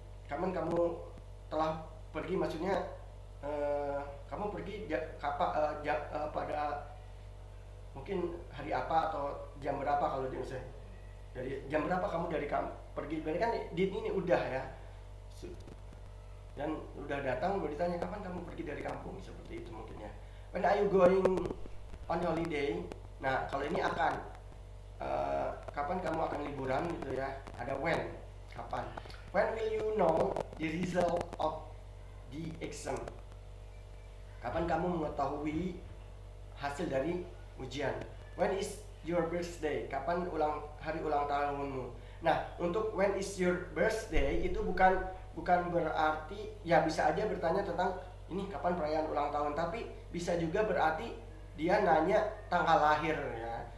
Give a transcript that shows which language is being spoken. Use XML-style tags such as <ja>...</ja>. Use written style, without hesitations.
<id>Kapan kamu telah pergi, maksudnya kamu pergi pada mungkin hari apa atau jam berapa kalau di Indonesia. Jadi jam berapa kamu pergi, berarti kan ini udah ya. Dan udah datang baru ditanya kapan kamu pergi dari kampung, seperti itu mungkin ya.</id> <en>When are you going on holiday?</en> <id>Nah, kalau ini akan kapan kamu akan liburan gitu ya. Ada when, kapan.</id> <en>When will you know the result of the exam?</en> <id>Kapan kamu mengetahui hasil dari ujian?</id> <en>When is your birthday?</en> <id>Kapan hari ulang tahunmu? Nah, untuk</id> <en>when is your birthday</en> <id>itu bukan berarti ya, bisa aja bertanya tentang ini kapan perayaan ulang tahun, tapi bisa juga berarti dia nanya tanggal lahir ya.</id>